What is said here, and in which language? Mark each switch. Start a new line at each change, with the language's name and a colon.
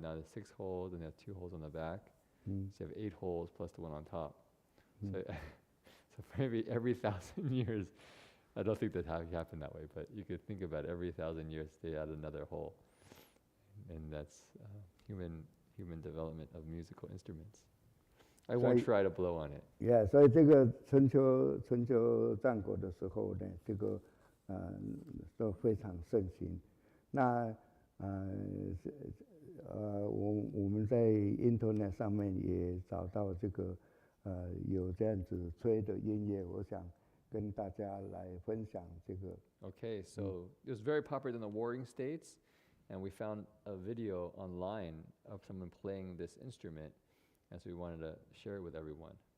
English: Now there's 6 holes, and they have 2 holes on the back. So you have 8 holes plus the one on top. So maybe every 1,000 years, I don't think that happened that way, but you could think about it, every 1,000 years they add another hole, and that's human development of musical instruments. I won't try to blow on it.
Chinese: Yeah, 所以这个春秋战国的时候呢，这个都非常盛行。那我们在 Internet 上面也找到这个有这样子吹的音乐，我想跟大家来分享这个。
English: Okay, so it was very popular in the warring states. And we found a video online of someone playing this instrument, and so we wanted to share it with everyone.